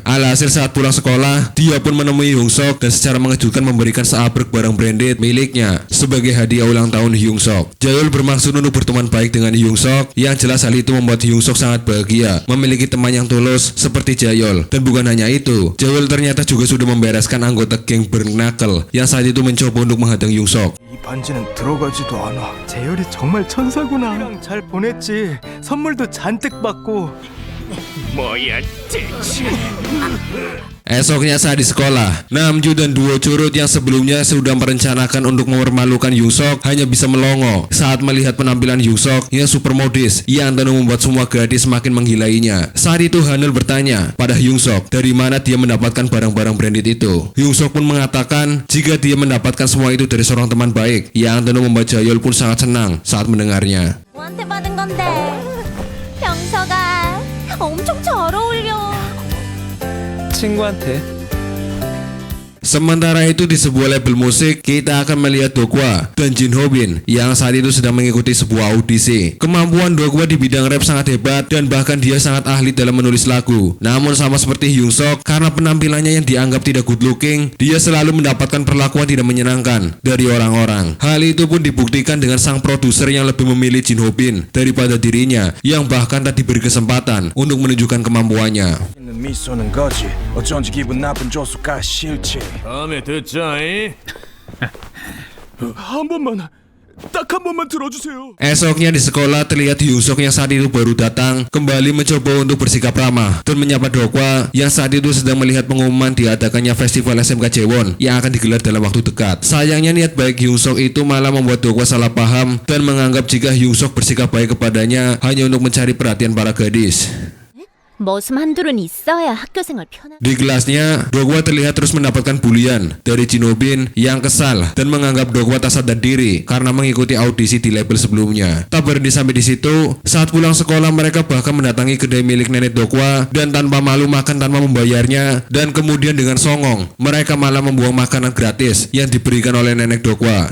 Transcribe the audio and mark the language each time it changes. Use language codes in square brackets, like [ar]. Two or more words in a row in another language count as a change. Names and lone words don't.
[id] Alhasil saat pulang sekolah, dia pun menemui Hyung Sok dan secara mengejutkan memberikan seabrek barang branded miliknya sebagai hadiah ulang tahun Hyung Sok. Jae-yeol bermaksud untuk berteman baik dengan Hyung Sok, yang jelas hal itu membuat Hyung Sok sangat bahagia memiliki teman yang tulus seperti Jae-yeol. Dan bukan hanya itu, Jae-yeol ternyata juga sudah membereskan anggota geng Bernacle yang saat itu mencoba untuk menghadang Hyung Sok. [ko] 이 반지는 들어가지도 않아. 재열이 정말 천사구나. 우리랑 잘 보냈지. 선물도 잔뜩 받고. 뭐야, 대체? [id] Esoknya saat di sekolah, Namju dan duo curut yang sebelumnya sudah merencanakan untuk mempermalukan Hyung Sok hanya bisa melongo saat melihat penampilan Hyung Sok yang super modis yang tentu membuat semua gadis semakin menggilainya. Saat itu Hanul bertanya pada Hyung Sok dari mana dia mendapatkan barang-barang branded itu. Hyung Sok pun mengatakan jika dia mendapatkan semua itu dari seorang teman baik, yang tentu membuat Jae-yeol pun sangat senang saat mendengarnya. [ko] 누구한테 받은 건데? 형석아, 엄청 잘 어울려. 친구한테. [id] Sementara itu di sebuah label musik, kita akan melihat Dokwa dan Jin Ho Bin yang saat itu sedang mengikuti sebuah audisi. Kemampuan Dokwa di bidang rap sangat hebat dan bahkan dia sangat ahli dalam menulis lagu. Namun sama seperti Hyung Sok, karena penampilannya yang dianggap tidak [en] good looking, [id] dia selalu mendapatkan perlakuan tidak menyenangkan dari orang-orang. Hal itu pun dibuktikan dengan sang produser yang lebih memilih Jin Ho Bin daripada dirinya, yang bahkan tak diberi kesempatan untuk menunjukkan kemampuannya. [ko] 미소는 거지. 어쩐지 기분 나쁜 조수가 싫지. 다음에 듣자, 이? 한 번만 딱 한 번만 들어주세요. [id] Esoknya di sekolah terlihat Hyungsuk yang saat itu baru datang kembali mencoba untuk bersikap ramah dan menyapa Dokwa yang saat itu sedang melihat pengumuman diadakannya festival SMK Jewon yang akan digelar dalam waktu dekat. Sayangnya niat baik Hyungsuk itu malah membuat Dokwa salah paham dan menganggap jika Hyungsuk bersikap baik kepadanya hanya untuk mencari perhatian para gadis. [ko] 머슴한둘은 있어야 학교 생활 편한. [id] Di kelasnya, Dokwa terlihat terus mendapatkan bulian dari Jin Ho Bin yang kesal dan menganggap Dokwa tak sadar diri karena mengikuti audisi di label sebelumnya. Tak berhenti sampai di situ, saat pulang sekolah mereka bahkan mendatangi kedai milik nenek Dokwa dan tanpa malu makan tanpa membayarnya, dan kemudian dengan songong mereka malah membuang makanan gratis yang diberikan oleh nenek Dokwa.